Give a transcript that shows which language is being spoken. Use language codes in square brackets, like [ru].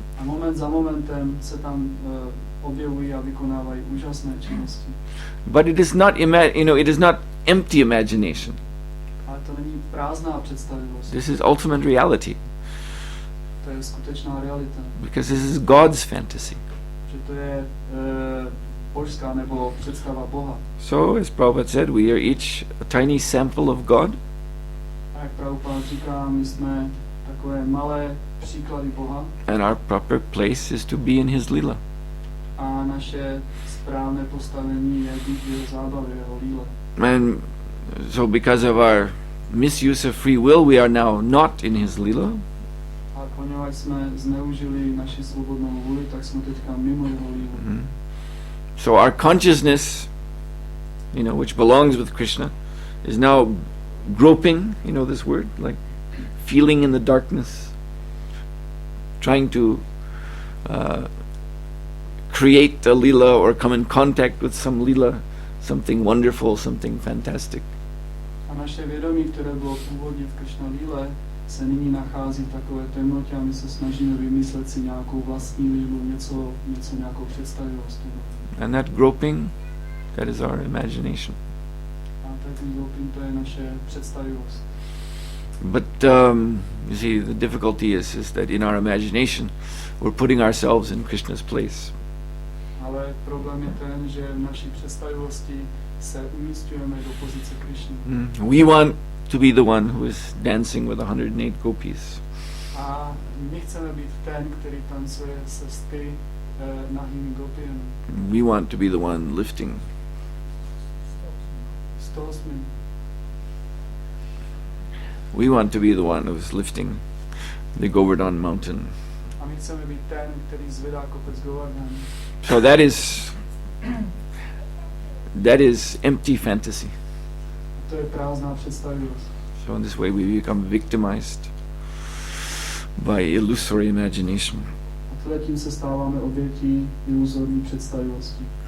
[cs] A moment za momentem se tam objevují a vykonávají úžasné činnosti. [en] But it is not it is not empty imagination. [cs] Ale to není prázdná představivost. [en] This is ultimate reality. [cs] To je skutečná realita. [en] Because this is God's fantasy. [cs] Že to je božská nebo představa Boha. [en] So, as Prabhupada said, we are each a tiny sample of God. [cs] A jak Prabhupada říká, my jsme takové malé příklady Boha. [en] And our proper place is to be in his Leela. [cs] A naše správné postavení je být v jeho zábavě, jeho líle. [en] And so because of our misuse of free will, we are now not in his Leela. [cs] A poněvadž jsme zneužili naši svobodnou vůli, tak jsme teďka mimo jeho lílu. [en] So our consciousness, which belongs with Krishna, is now groping, this word, like feeling in the darkness, trying to create a Leela or come in contact with some Leela, something wonderful, something fantastic. [cs] A naše vědomí, které bylo původně v Krishna líle, se nyní nachází v takové temnotě a my se snažíme vymyslet si nějakou vlastní lílu, nějakou představivost. [en] And that groping, that is our imagination. [cs] A ten groping, to je naše představivost. [en] But you see, the difficulty is that in our imagination, we're putting ourselves in Krishna's place. [cs] Ale problém je ten, že v naší představivosti se umístujeme do pozice Krishny. [en] We want to be the one who is dancing with 108 gopis. [cs] A my chceme být ten, který tancuje se 100 nahými gopiemi. [en] We want to be the one lifting. 108. We want to be the one who's lifting the Govardhan mountain. [cs] A my chceme být ten, který zvedá kopec Govardhan. [en] So that is empty fantasy. [cs] To je prázdná představivost. [en] So in this way we become victimized by illusory imagination. [cs] A tím se stáváme obětí iluzorní představivosti.